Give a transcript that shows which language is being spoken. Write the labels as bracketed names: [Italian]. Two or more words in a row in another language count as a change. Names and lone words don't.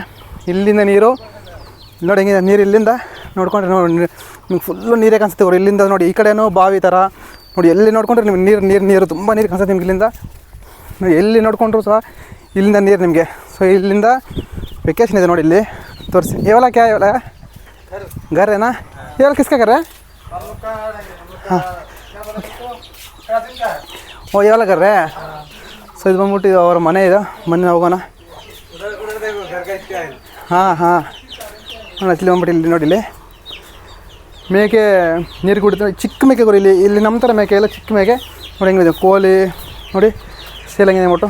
[Kannada] ಇಲ್ಲಿಂದ ನೀರು ನೋಡಿ ಹೆಂಗಿದೆ, ನೀರು ಇಲ್ಲಿಂದ ನೋಡ್ಕೊಂಡ್ರೆ ನೋಡಿ ನಿಮ್ಗೆ ಫುಲ್ಲು ನೀರೇ ಕಾಣಿಸುತ್ತೆ ಗುರು. ಇಲ್ಲಿಂದ ನೋಡಿ ಈ ಕಡೆನೂ ಬಾವಿ ಥರ ನೋಡಿ, ಎಲ್ಲಿ ನೋಡ್ಕೊಂಡ್ರೆ ನಿಮ್ಗೆ ನೀರು ತುಂಬ ನೀರು ಕಾಣಿಸುತ್ತೆ ನಿಮ್ಗೆ ಇಲ್ಲಿಂದ. ನೋಡಿ ಎಲ್ಲಿ ನೋಡಿಕೊಂಡ್ರು ಸಹ ಇಲ್ಲಿಂದ ನೀರು ನಿಮಗೆ. ಸೊ ಇಲ್ಲಿಂದ ವೆಕೇಶನ್ ಇದೆ ನೋಡಿ, ಇಲ್ಲಿ ತೋರಿಸಿ. [Hindi] ये वाला क्या ये वाला घर है ना, ये वाला किसका घर है? हाँ वो ये वाला घर है. [Kannada] ಸೊ ಇದು ಬಂದ್ಬಿಟ್ಟು ಅವ್ರ ಮನೆ ಇದು, ಮೊನ್ನೆ ಹೋಗೋಣ. ಹಾಂ ಹಾಂ ಅಲ್ಲಿ ಬಂದ್ಬಿಟ್ಟು ಇಲ್ಲಿ ನೋಡಿ, ಇಲ್ಲಿ ಮೇಕೆ ನೀರು ಕುಡಿದು, ಚಿಕ್ಕ ಮೇಕೆ ಗುರು. ಇಲ್ಲಿ ನಮ್ಮ ಥರ ಮೇಕೆ ಎಲ್ಲ ಚಿಕ್ಕ ಮೇಕೆ ನೋಡಿ ಹೆಂಗಿದೆ, ಕೋಳಿ ನೋಡಿ ಸೇಲ್ ಹೆಂಗಿದೆ ಅಂದ್ಬಿಟ್ಟು.